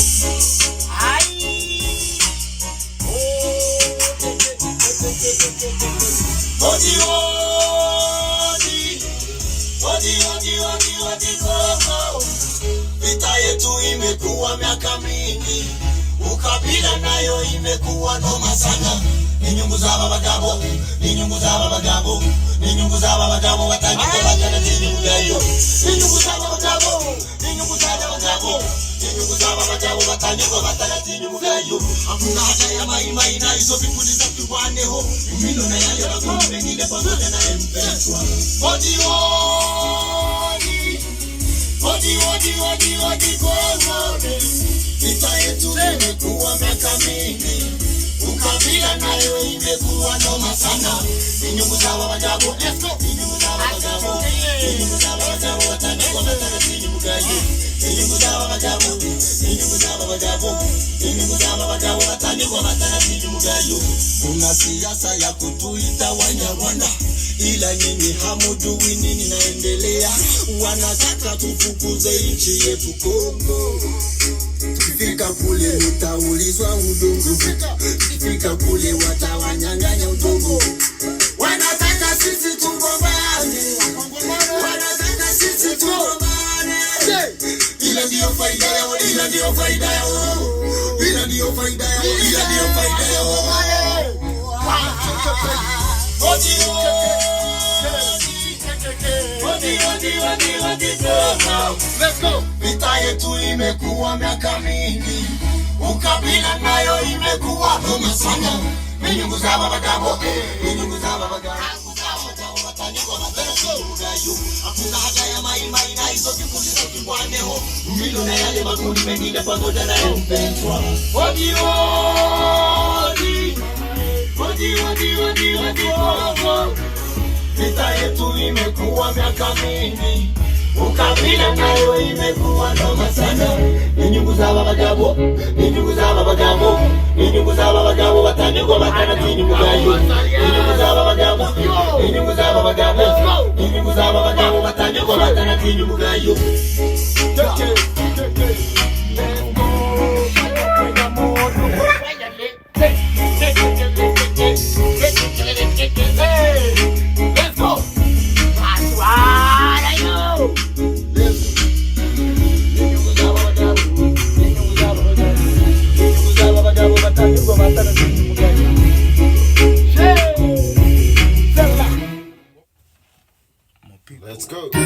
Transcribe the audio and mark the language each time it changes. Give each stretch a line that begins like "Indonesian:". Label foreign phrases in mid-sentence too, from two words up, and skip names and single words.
Swahili: Odi koko. Vita yetu imekuwa miaka mingi. Ukabila nayo imekuwa noma sana. Ni nyungu za babagabo, ni nyungu za babagabo, ni nyungu za babagabo watani kwa watana tini mgayo. Ni nyungu za babagabo, ni nyungu za babagabo, ni nyungu za babagabo watani kwa watana tini mgayo. Hakuna haja ya maimai na hizo vikundi za kiwane ho. Mino na yale wakundi mengine pamoja na mpechwa. Odi koko. Vita yetu imekuwa miaka mingi. Ukabila nayo imekuwa noma sana. Ni nyungu za babagabo, ni nyungu za babagabo, ni nyungu za babagabo watani kwa watana tini mgayo. Ni nyungu za babagabo, ni nyungu za babagabo, ni nyungu za babagabo watani kwa watana tini mgayo. Kuna siasa ya kutuita Wanyarwanda, ila nyinyi hamujui nini naendelea. Wanataka tufukuze nchi yetu Kongo. Tukifika kule utaulizwa udongo, tukifika kule watawanyang'anya udongo. Wanataka sisi tugombane, wanataka sisi tugombane. Ila ndio faida yao, ila ndio faida yao, ila ndio faida yao, ila ndio faida yao.
English: Let's go.
Swahili: Vita yetu imekuwa miaka mingi. Ukabila nayo imekuwa noma sana. Ni nyungu za babagabo, ni nyungu za babagabo. Hakuna haja ya maimai na hizo vikundi za kiwane ho. Milo na yale makundi mengine pamoja na mpechwa. Odi koko. Vita yetu imekuwa miaka mingi. Ukabila nayo imekuwa noma sana. Ni nyungu za babagabo, ni nyungu za babagabo, ni nyungu za babagabo watani kwa watana tini mgayo. Ni nyungu za babagabo, ni nyungu za babagabo, ni nyungu za babagabo watani kwa watana tini mgayo.
English: Let's go. That's what I know. Let's go.